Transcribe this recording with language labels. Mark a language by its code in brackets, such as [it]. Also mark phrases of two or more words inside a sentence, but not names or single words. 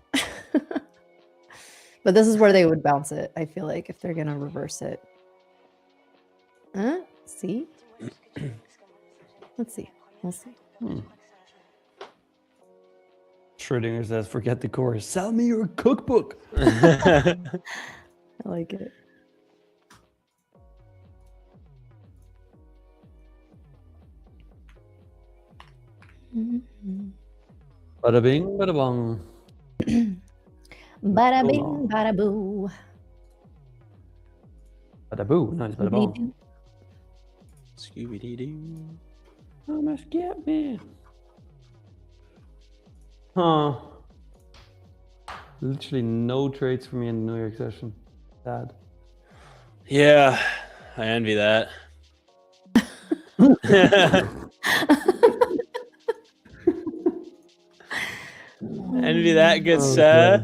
[en] But this is where they would bounce it, I feel like, if they're gonna reverse it. See? Let's see. We'll see. Schrodinger says, forget the course. Sell me your cookbook. I like it. Bada bing, bada bong. Bada bing, bada boo. Bada boo. Nice, bada bong. Scooby Doo Doo. Almost get me. Huh. Literally no trades for me in the New York session. Sad. Yeah, I envy that. Envy that, good sir.